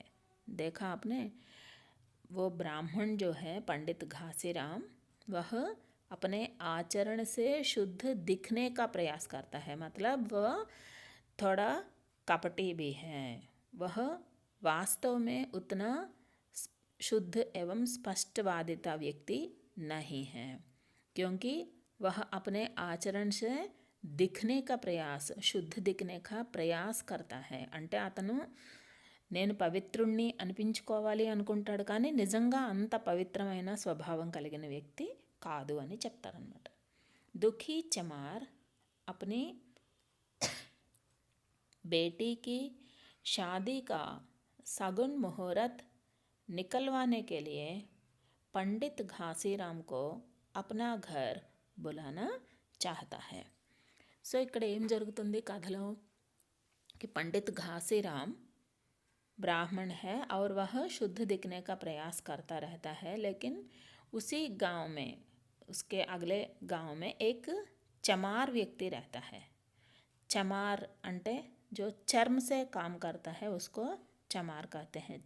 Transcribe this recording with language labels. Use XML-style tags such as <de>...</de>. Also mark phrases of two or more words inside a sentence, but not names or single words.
<hi>देखा आपने, वो ब्राह्मण जो है पंडित घासीराम, वह अपने आचरण से शुद्ध दिखने का प्रयास करता है, मतलब वह थोड़ा कपटी भी है। वह वास्तव में उतना शुद्ध एवं स्पष्टवादिता व्यक्ति नहीं है, क्योंकि वह अपने आचरण से दिखने का प्रयास, शुद्ध दिखने का प्रयास करता है।</hi> <te>అంటే అతను నేను పవిత్రుణ్ణి అనిపించుకోవాలి అనుకుంటాడు, కానీ నిజంగా అంత పవిత్రమైన స్వభావం కలిగిన వ్యక్తి కాదు అని చెప్తారనమాట।</te> <hi>दुखी चमार अपनी बेटी की शादी का सगुन मुहूर्त निकलवाने के लिए पंडित घासीराम को अपना घर बुलाना चाहता है.</hi> <te>సో ఇక్కడ ఏం జరుగుతుంది కథలో</te> <hi>कि पंडित घासीराम ब्राह्मण है और वह शुद्ध दिखने का प्रयास करता रहता है, लेकिन उसी गांव में, उसके अगले गांव में एक चमार व्यक्ति रहता है. चमार अंटे जो चर्म से काम करता है उसको चमार कहते हैं.</hi>